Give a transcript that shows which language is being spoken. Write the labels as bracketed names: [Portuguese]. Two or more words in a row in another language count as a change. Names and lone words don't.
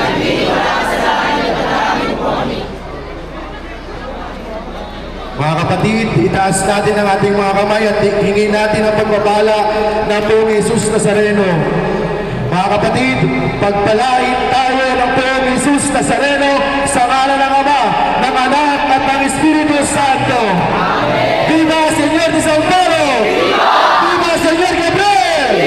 [Filipino] Mga kapatid, itaas natin ang ating mga kamay at hingin natin ang pagpapala ng Poong Jesus Nazareno. Mga kapatid, pagpalain tayo ng Poong Jesus Nazareno sa ngalan ng Ama, ng Anak at ng Espiritu Santo. [Spanish] Amen. Viva Señor de San Pedro! Viva! Viva Señor Gabriel!